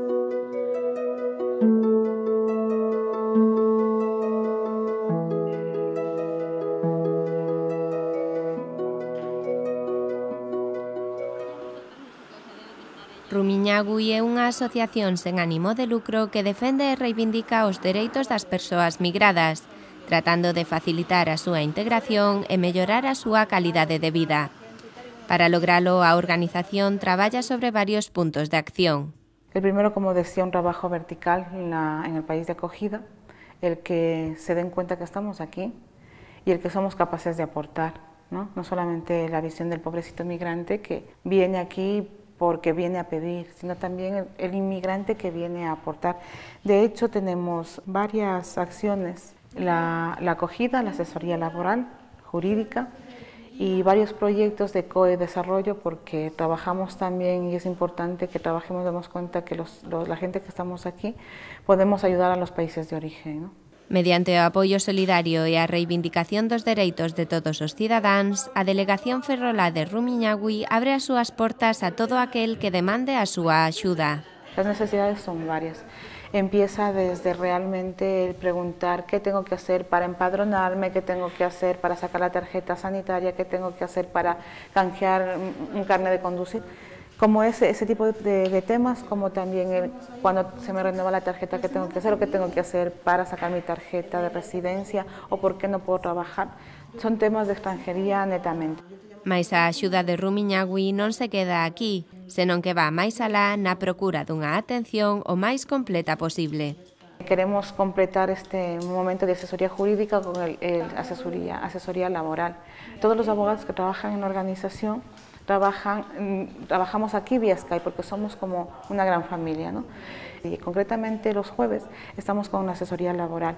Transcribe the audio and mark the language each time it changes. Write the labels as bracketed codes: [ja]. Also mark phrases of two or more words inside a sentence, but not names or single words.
[gl] Rumiñahui é unha asociación sen ánimo de lucro que defende e reivindica os dereitos das persoas migradas, tratando de facilitar a súa integración e mellorar a súa calidade de vida. Para logralo, a organización traballa sobre varios puntos de acción. [es] El primero, como decía, un trabajo vertical en el país de acogida, el que se den cuenta que estamos aquí y el que somos capaces de aportar, ¿no? No solamente la visión del pobrecito migrante que viene aquí porque viene a pedir, sino también el inmigrante que viene a aportar. De hecho, tenemos varias acciones, la acogida, la asesoría laboral, jurídica, y varios proyectos de co-desarrollo, porque trabajamos también, y es importante que trabajemos, demos cuenta que la gente que estamos aquí podemos ayudar a los países de origen, ¿no? [gl] Mediante o apoio solidario e a reivindicación dos dereitos de todos os cidadáns, a Delegación Ferrolá de Rumiñahui abre as súas portas a todo aquel que demande a súa axuda. [es] Las necesidades son varias. Empieza desde realmente el preguntar qué tengo que hacer para empadronarme, qué tengo que hacer para sacar la tarjeta sanitaria, qué tengo que hacer para canjear un carnet de conducir. Como ese tipo de temas, como también cuando se me renueva la tarjeta, qué tengo que hacer o qué tengo que hacer para sacar mi tarjeta de residencia o por qué no puedo trabajar. Son temas de extranjería netamente. [gl] Mais a axuda de Rumiñahui non se queda aquí. senón que va máis alá na procura dunha atención o máis completa posible. [es] Queremos completar este momento de asesoría jurídica con asesoría laboral. Todos los abogados que trabajan en la organización trabajamos aquí vía Skype porque somos como una gran familia, ¿no? Y concretamente los jueves estamos con una asesoría laboral.